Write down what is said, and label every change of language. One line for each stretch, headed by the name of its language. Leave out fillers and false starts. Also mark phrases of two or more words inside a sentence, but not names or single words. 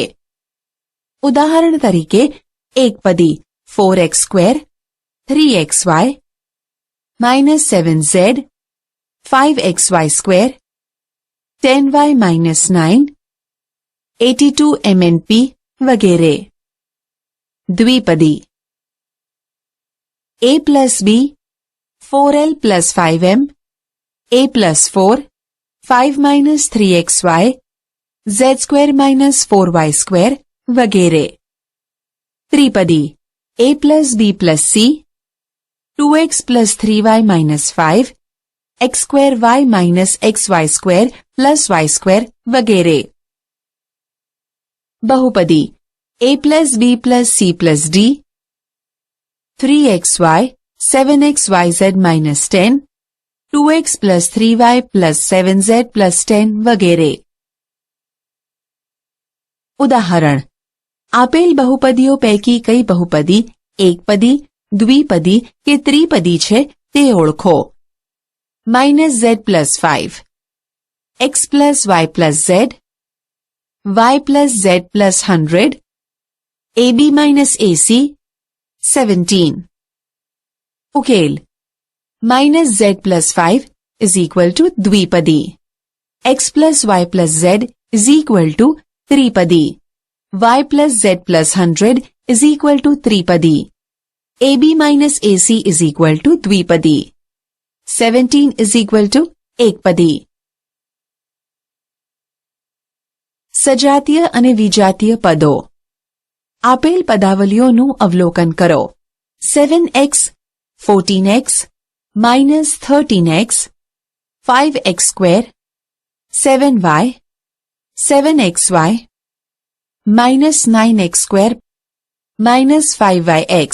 Gujarati: ઉદાહરણ તરીકે એકપદી 4x², 3xy, -7z, 5xy², 10y -9, 82 mnp વગેરે.
English: દ્વિપદી a plus b, 4l plus 5m, a plus 4, 5 minus 3xy, z² minus 4y² વગેરે. ત્રિપદી a plus b plus c, 2x plus 3y minus 5, x² y minus xy² plus y² વગેરે. બહુપદી a plus b plus c plus d, 3xy, 7xyz minus 10, 2x plus 3y plus 7z plus 10 વગેરે.
Gujarati: ઉદાહરણ આપેલ બહુપદીઓ પૈકી કઈ બહુપદી એકપદી, દ્વિપદી કે ત્રિપદી છે તે ઓળખો.
English: -z plus 5, x plus y plus z, y plus z plus 100, ab minus ac, 17. ઉકેલ -z plus 5 is equal to દ્વિપદી, x plus y plus z is equal to ત્રિપદી, y plus z plus 100 is equal to ત્રિપદી, ab minus ac is equal to દ્વિપદી, 17 is equal to એકપદી.
Gujarati: સજાતીય અને વિજાતીય પદો. આપેલ પદાવલીઓનું અવલોકન કરો. 7x, 14x, -13x, 5x², 7y, 7xy, -9x², -5yx.